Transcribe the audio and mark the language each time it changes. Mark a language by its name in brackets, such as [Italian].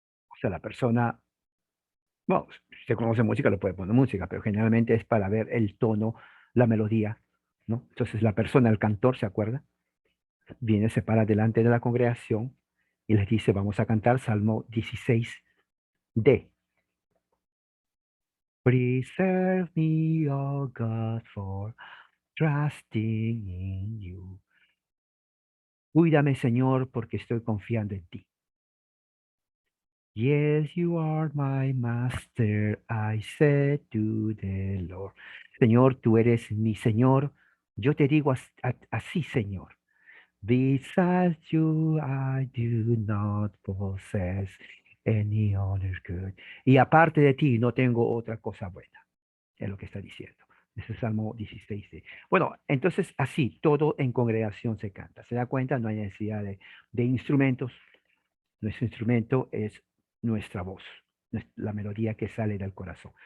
[Spanish] O sea, la persona, bueno, si usted conoce música, le puede poner música, pero generalmente es para ver el tono, la melodía, ¿no? Entonces la persona, el cantor, ¿se acuerda? Viene, se para delante de la congregación y les dice, vamos a cantar Salmo 16D. [English] Preserve me, oh God, for trusting in you. [Spanish] Cuídame, Señor, porque estoy confiando en ti. [English] Yes, you are my master, I said to the Lord. [Spanish] Señor, tú eres mi Señor. Yo te digo así, Señor. [English] Besides you, I do not possess any other good. [Spanish] Y aparte de ti, no tengo otra cosa buena. Es lo que está diciendo. Ese es Salmo 16. Bueno, entonces así, todo en congregación se canta. ¿Se da cuenta? No hay necesidad de instrumentos. Nuestro instrumento es nuestra voz, la melodía que sale del corazón.